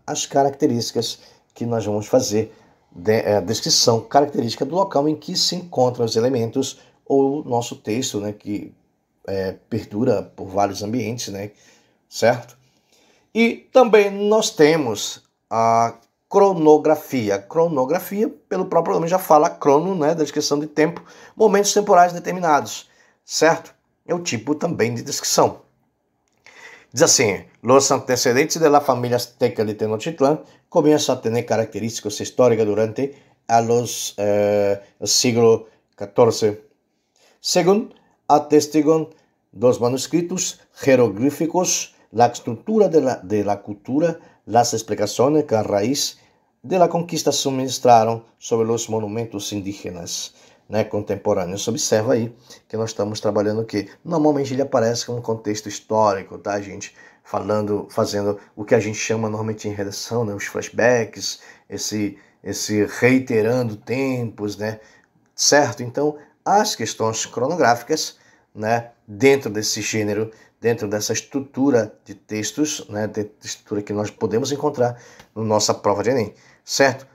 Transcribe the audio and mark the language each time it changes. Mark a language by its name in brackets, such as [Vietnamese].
[Portuguese] As características que nós vamos fazer, a descrição característica do local em que se encontram os elementos, ou nosso texto, né, que perdura por vários ambientes, né, certo? E também nós temos a cronografia. Cronografia, pelo próprio nome já fala, crono, né, da descrição de tempo, momentos temporais determinados, certo? É o tipo também de descrição. Diz assim: [Spanish] los antecedentes de la familia azteca de Tenochtitlán comienzan a tener características históricas durante el siglo XIV. Según atestigan 2 manuscritos jeroglíficos, la estructura de la cultura, las explicaciones que a raíz de la conquista suministraron sobre los monumentos indígenas. [Portuguese] né, contemporâneo. Você observa aí que nós estamos trabalhando o quê? Normalmente ele aparece com um contexto histórico, tá, gente? Fazendo o que a gente chama normalmente em redação, né, os flashbacks, esse reiterando tempos, né, certo? Então, as questões cronográficas, né, dentro desse gênero, dentro dessa estrutura de textos, né, de estrutura que nós podemos encontrar na nossa prova de Enem, certo?